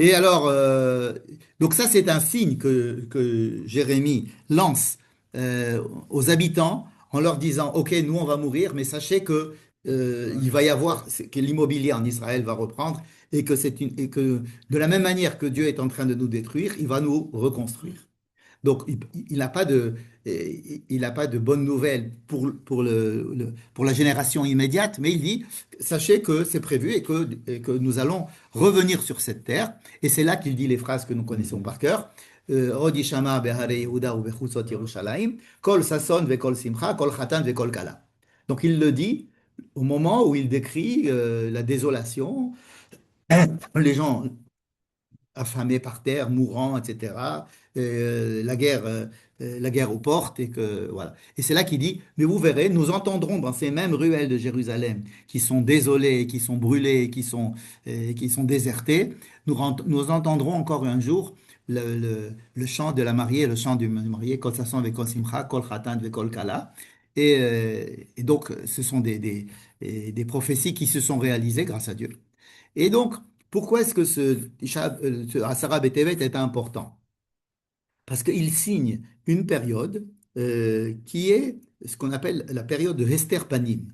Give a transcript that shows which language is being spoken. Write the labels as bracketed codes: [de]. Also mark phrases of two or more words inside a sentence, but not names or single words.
[fr] Et alors, donc ça, c'est un signe que Jérémie lance aux habitants en leur disant, OK, nous, on va mourir, mais sachez que il va y avoir, que l'immobilier en Israël va reprendre et que de la même manière que Dieu est en train de nous détruire, il va nous reconstruire. Donc, il n'a pas il n'a pas de bonnes nouvelles pour la génération immédiate, mais il dit, sachez que c'est prévu et que nous allons revenir sur cette terre. Et c'est là qu'il dit les phrases que nous connaissons par cœur. [he] עוד ישמע בהרי יהודה ובחוצות ירושלים, קול ששון וקול שמחה, קול חתן וקול כלה. [fr] Donc il le dit au moment où il décrit la désolation, les gens affamés par terre, mourants, etc. La guerre aux portes et que voilà. Et c'est là qu'il dit, mais vous verrez, nous entendrons dans ces mêmes ruelles de Jérusalem qui sont désolées, qui sont brûlées, qui sont désertées, nous entendrons encore un jour le chant de la mariée, le chant du marié, [he] קול ששון ו קול שמחה, קול חתן ו קול כלה. [fr] Et donc, ce sont des prophéties qui se sont réalisées grâce à Dieu. Et donc, pourquoi est-ce que ce Asara Betevet est important? Parce qu'il signe une période qui est ce qu'on appelle la période de [he] Hester Panim.